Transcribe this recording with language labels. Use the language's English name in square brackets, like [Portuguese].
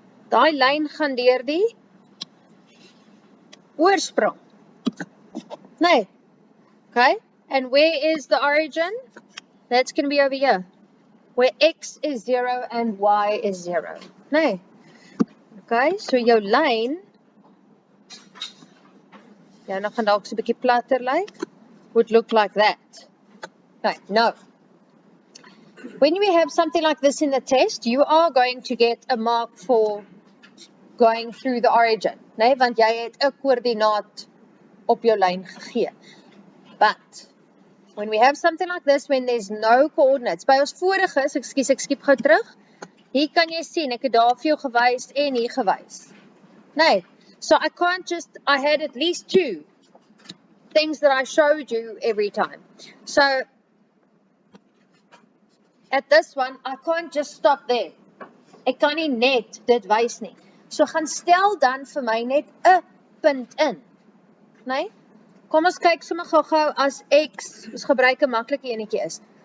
[Afrikaans] Daai lyn gaan deur die oorsprong. [English] Nee, okay, and where is the origin? That's going to be over here, where x is 0 and y is 0. [Afrikaans] Nee. Okay, so jou lyn, ja, nou gaan dalk so 'n bietjie platter lyk, [English] would look like that. [Afrikaans] Okay, no. [English] When we have something like this in the test, you are going to get a mark for going through the origin. [Afrikaans] Nee, want jy het 'n koördinaat op jou lyn gegee. [English] But when we have something like this, when there's no coordinates, [Afrikaans] by ons vorige, ekskuus, ek skiep gou terug, hier kan jy sien, ek het daar vir jou gewys en hier gewys. [English] Nee, so I can't just, I had at least 2 things that I showed you every time. So, at this one, I can't just stop there. [Afrikaans] Ek kan nie net dit wys nie. So, gaan stel dan vir my net 'n punt in. Nee? Kom ons kyk sommer gou-gou as x, ons gebruik 'n maklike enetjie is.